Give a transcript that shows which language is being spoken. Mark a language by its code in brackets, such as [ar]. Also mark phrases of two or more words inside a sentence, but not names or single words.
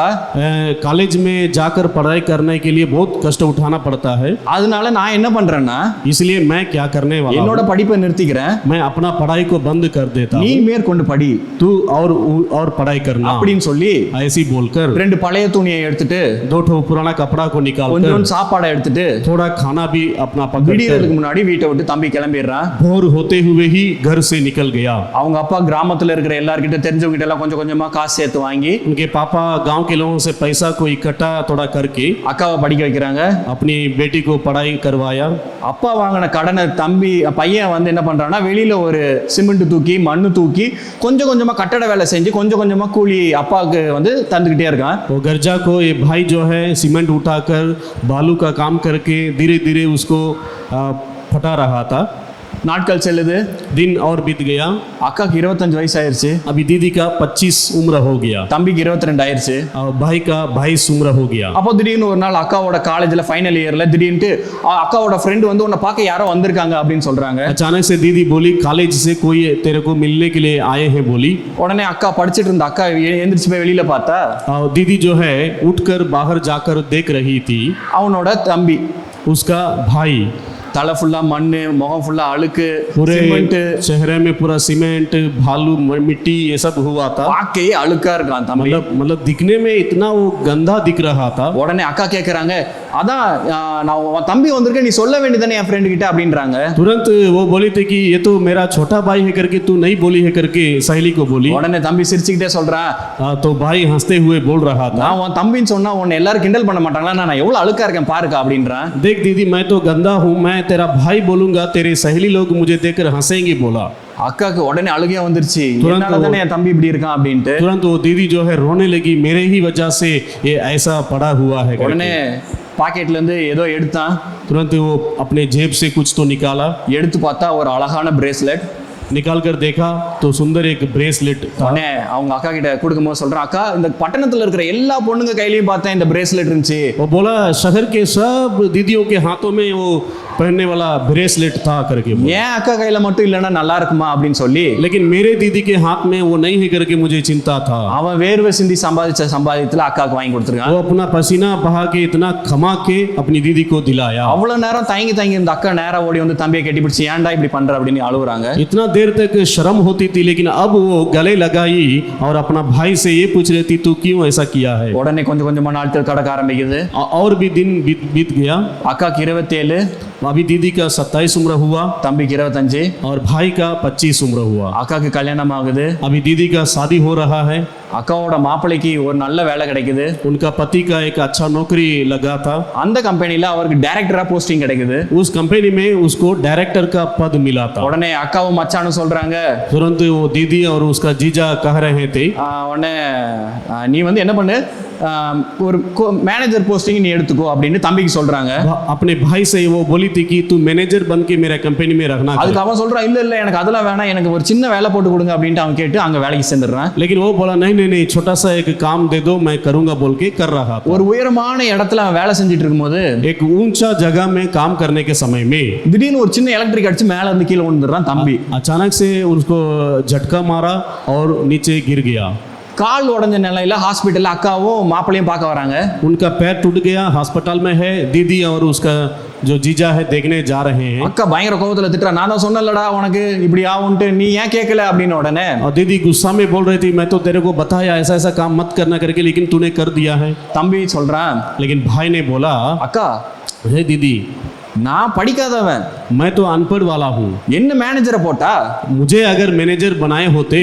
[hi] कॉलेज में जाकर पढ़ाई करने के लिए बहुत कष्ट उठाना पड़ता है। [ta] அதனால நான் என்ன பண்றேன்னா, [hi] इसलिए मैं क्या करने वाला [ta] என்னோட [hi] हूँ, [ta] படிப்பை நிறுத்திக்கிறேன், [hi] मैं अपना पढ़ाई को बंद कर देता [ta] நீ [hi] हूँ, [ta] மேற்கொண்டு படி [hi] तू और पढ़ाई करना [ta] அப்படின்னு சொல்லி [hi] ऐसी बोलकर [ta] ரெண்டு பழைய துணியை எடுத்துட்டு [hi] 2 ठो पुराना कपड़ा को निकाल [ta] கொஞ்சம் சாப்பாடை எடுத்துட்டு [hi] थोड़ा खाना भी अपना पकड़ [ta] விடியறதுக்கு முன்னாடி வீட்டை விட்டு தம்பி கிளம்பிடுறான். [hi] भोर होते हुए ही घर से निकल गया। [ta] அவங்க அப்பா கிராமத்துல இருக்கிற எல்லார்கிட்ட தெரிஞ்சவங்க கிட்ட எல்லாம் கொஞ்சம் கொஞ்சமா காசு சேர்த்து வாங்கி [hi] उनके पापा गांव के लोगों से पैसा को इकट्ठा थोड़ा करके [ta] அக்காவை படிக்க வைக்கிறாங்க. [hi] अपनी बेटी को पढ़ाई करवाया। [ta] அப்பா வாங்கின கடனை தம்பி பையன் வந்து என்ன பண்றான்னா, வெளியில ஒரு சிமெண்ட் தூக்கி மண்ணு தூக்கி கொஞ்சம் கொஞ்சமா கட்டட வேலை செஞ்சு கொஞ்சம் கொஞ்சமா கூலி அப்பாவுக்கு வந்து தந்துகிட்டே இருக்கான். [hi] वो गर्जा को ये भाई जो है सीमेंट उठाकर बालू का काम करके धीरे धीरे उसको फटा रहा था। [ta] நாட்கள் செல்லுது. [hi] दिन और बीत गया। [ta] அக்காக்கு 25 வயசு ஆயிருச்சு. [hi] अभी दीदी का 25 उम्र हो गया। [ta] தம்பிக்கு 22 ஆயிருச்சு. [hi] और भाई का 22 उम्र हो गया। [ta] அப்போ திடீர்னு ஒரு நாள் அக்காவோட காலேஜ்ல [en] final year [ta] திடீர்னு அக்காவோட ஃப்ரெண்ட் வந்து உன்னை பார்க்க யாரோ வந்திருக்காங்க அப்படின்னு சொல்றாங்க. [hi] अचानक से दीदी बोली कॉलेज से कोई तेरे को मिलने के लिए आए हैं बोली। [ta] உடனே அக்கா படிச்சிட்டு இருந்த அக்கா எந்திரிச்சு போய் வெளியில பார்த்தா, [hi] और दीदी जो है उठकर बाहर जाकर देख रही थी, [ta] அவனோட தம்பி [hi] उसका भाई [ta] தலை ஃபுல்லா மண்ணு, முகம் ஃபுல்லா அழுக்கு, [hi] पूरे [ta] சிமெண்ட், [hi] चेहरे में पूरा सीमेंट भालू मिट्टी ये सब हुआ था। [ta] பார்க்கையே அழுக்கா இருக்கான் தம்பி. [hi] मतलब दिखने में इतना वो गंदा दिख रहा था। [ta] உடனே அக்கா கேக்குறாங்க, அதான் நான் உன் தம்பி வந்திருக்கேன், நீ சொல்ல வேண்டியதானே என் ஃப்ரெண்ட் கிட்ட அப்படின்றாங்க. [hi] तुरंत वो बोली थी कि ये तो मेरा छोटा भाई है करके तू नहीं बोली है करके सहेली को बोली। [ta] உடனே தம்பி சிரிச்சுக்கிட்டே சொல்றான், [hi] तो भाई हंसते हुए बोल रहा था, [ta] நான் உன் தம்பின்னு சொன்னா உன்னை எல்லாரும் கிண்டல் பண்ண மாட்டாங்களா, நான் எவ்வளவு அழுக்கா இருக்கேன் பாருக்கா அப்படின்றான். [hi] देख दीदी मैं तो गंदा हूँ, मैं तेरा भाई बोलूंगा तेरे सहेली लोग मुझे देखकर हंसेंगे बोला। [ta] அக்காக்கு உடனே அழுகையா வந்துருச்சு, [hi] तुरंत [ta] என்னால தானே என் தம்பி இப்படி இருக்கான் அப்படின்ட்டு. [hi] तुरंत वो दीदी जो है रोने लगी, मेरे ही वजह से ये ऐसा पड़ा हुआ है [ta] உடனே பாக்கெட்ல இருந்து ஏதோ எடுத்தான். [hi] तुरंत वो अपने जेब से कुछ तो निकाला। [ta] எடுத்து பார்த்தா ஒரு அழகான பிரேஸ்லெட். [hi] निकाल कर देखा तो सुंदर एक ब्रेसलेट था। [ta] உடனே அவங்க அக்கா கிட்ட கொடுக்கும்போது சொல்றான், அக்கா இந்த பட்டணத்துல இருக்கிற எல்லா பொண்ணுங்க கையிலயும் பார்த்தேன் இந்த பிரேஸ்லெட் இருந்துச்சு. [hi] वो बोला शहर के सब दीदियों के हाथों में वो पहनने वाला ब्रेसलेट था करके बोला। [ta] ஏன் அக்கா கையில மட்டும் இல்லைன்னா நல்லா இருக்குமா அப்படின்னு சொல்லி [hi] लेकिन मेरे दीदी के हाथ में वो नहीं है करके मुझे चिंता था। [ta] அவன் வேர்வை சிந்தி சம்பாதிச்ச சம்பாதியத்துல அக்காவுக்கு வாங்கி கொடுத்துருக்கான். [hi] वो अपना पसीना बहा के इतना कमा के अपनी दीदी को दिलाया। [ta] அவ்வளவு நேரம் தயங்கி தயங்கி இருந்த அக்கா நேரா ஓடி வந்து தம்பியை கட்டி பிடிச்சி ஏன்டா இப்படி பண்ற அப்படின்னு அழுகுறாங்க. [hi] इतना देर तक शर्म होती थी, लेकिन अब वो गले लगाई और अपना भाई से ये पूछ रही थी तू क्यों ऐसा किया है। [ta] உடனே கொஞ்சம் கொஞ்சமா நாட்கள் கடக்க ஆரம்பிக்குது. [hi] और भी दिन बीत गया। [ta] அக்காக்கு 27, [hi] अभी दीदी का 27 उम्र हुआ [ta] தம்பிக்கு 25, [hi] और भाई का 25 उम्र हुआ। [ta] அக்காக்கு கல்யாணம் ஆகுது. [hi] अभी दीदी का शादी हो रहा है। [ta] அக்காவோட மாப்பிள்ளைக்கு ஒரு நல்ல வேலை கிடைக்குது. [hi] उनका पति का एक अच्छा नौकरी लगा था। [ta] அந்த கம்பெனில அவருக்கு [en] director posting [ta] கிடைக்குது. [hi] उस कंपनी में उसको डायरेक्टर का पद मिला था। [ta] உடனே அக்காவும் மச்சானும் சொல்றாங்க, [hi] तुरंत वो दीदी और उसका जीजा कह रहे थे [ta] உடனே நீ வந்து என்ன பண்ணு, ஒரு [en] manager posting [ta] நீ எடுத்துக்கோ அப்படின்னு தம்பிக்கு சொல்றாங்க. [hi] अपने भाई से वो बोली थी कि तू मैनेजर बन के मेरा कंपनी में रखना। [ta] அதுக்கு அவன் சொல்றான், இல்ல இல்ல எனக்கு அதெல்லாம் வேணாம், எனக்கு ஒரு சின்ன வேலை போட்டு கொடுங்க அப்படின்ட்டு அவன் கேட்டு அங்க வேலைக்கு சேர்ந்துடுறான். [hi] लेकिन वो बोला नहीं नहीं नहीं, छोटा सा एक काम दे दो, मैं करूंगा बोल के कर रहा था। [ta] ஒரு உயரமான இடத்துல அவன் வேலை செஞ்சுட்டு இருக்கும்போது [hi] एक ऊंचा जगह में काम करने के समय में [ta] திடீர்னு ஒரு சின்ன எலக்ட்ரிக் அடிச்சு மேல இருந்து கீழே விழுந்துடுறான் தம்பி. [hi] अचानक से उसको झटका मारा और नीचे गिर गया। [ta] கால் உடஞ்ச நிலையில ஹாஸ்பிட்டல்ல அக்காவும் மாப்பிள்ளையும் பார்க்க வராங்க. [hi] उनका पैर टूट गया, अस्पताल में है। दीदी और उसका जो जीजा है देखने जा रहे हैं। [ta] அக்கா பயங்கர கோவத்துல திட்டுறா, நான் தான் சொன்னேன்லடா உனக்கு இப்படி ஆகும்ட்டு, நீ ஏன் கேட்கல அப்படின்னு. உடனே [hi] और दीदी गुस्सा में बोल रही थी मैं तो तेरे को बताया ऐसा ऐसा काम मत करना करके, लेकिन तूने कर दिया है। [ta] தம்பி சொல்றான், [hi] लेकिन भाई ने बोला [ta] அக்கா [hi] हे दीदी, [ta] நான் படிக்காதவன், [hi] मैं तो अनपढ़ वाला हूँ। [ta] என்ன மேனேஜரை போட்டா [hi] मुझे अगर मैनेजर बनाए होते